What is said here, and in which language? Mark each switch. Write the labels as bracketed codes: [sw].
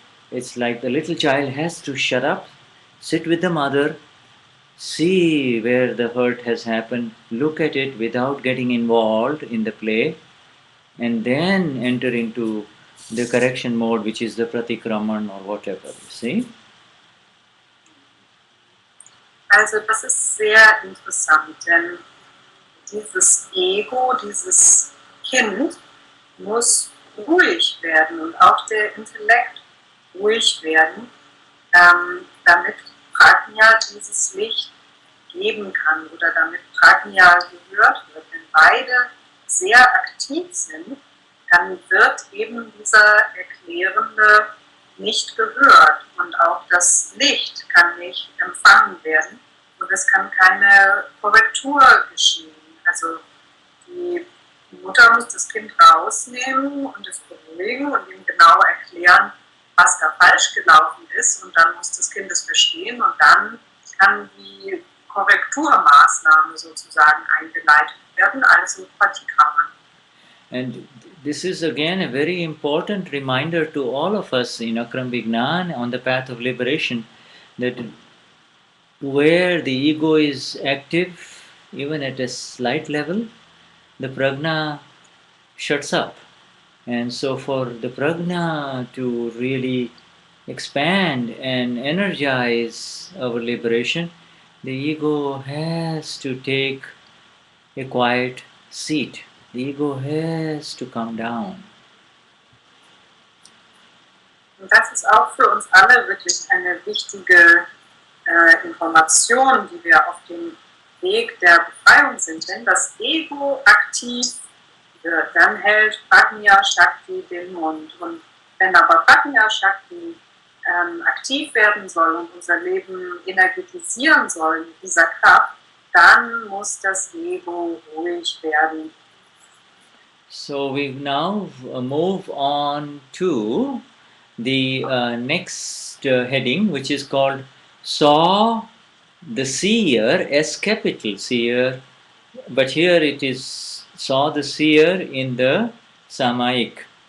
[en] It's like the little child has to shut up, sit with the mother, see where the hurt has happened, look at it without getting involved in the play, and then enter into the correction mode, which is the pratikraman or whatever. You see? [de] Also das ist sehr interessant, denn dieses Ego, dieses Kind muss ruhig werden und auch der Intellekt ruhig werden, damit Prajna dieses Licht geben kann oder damit Prajna gehört wird. Wenn beide sehr aktiv sind, dann wird eben dieser Erklärende nicht gehört und auch das Licht kann nicht empfangen werden und es kann keine Korrektur geschehen. Also die Mutter muss das Kind rausnehmen und es beruhigen und ihm genau erklären, was da falsch gelaufen ist und dann muss das Kind es verstehen und dann kann die Korrekturmaßnahme sozusagen eingeleitet werden, also Pratikraman. [en] And this is again a very important reminder to all of us in Akram Vignan on the path of liberation, that where the ego is active, even at a slight level, the prajna shuts up. And so for the prajna to really expand and energize our liberation, the ego has to take a quiet seat. The ego has to come down. [de] Und das ist auch für uns alle wirklich eine wichtige Information, die wir auf dem Weg der Befreiung sind. Wenn das Ego aktiv wird, dann hält Prajna Shakti den Mund. Und wenn aber Prajna Shakti aktiv werden soll und unser Leben energetisieren soll mit dieser Kraft, dann muss das Ego ruhig werden. [en] So we now move on to the next heading, which is called Saw the Seer, S capital Seer, but here it is Saw the Seer in the Samayik.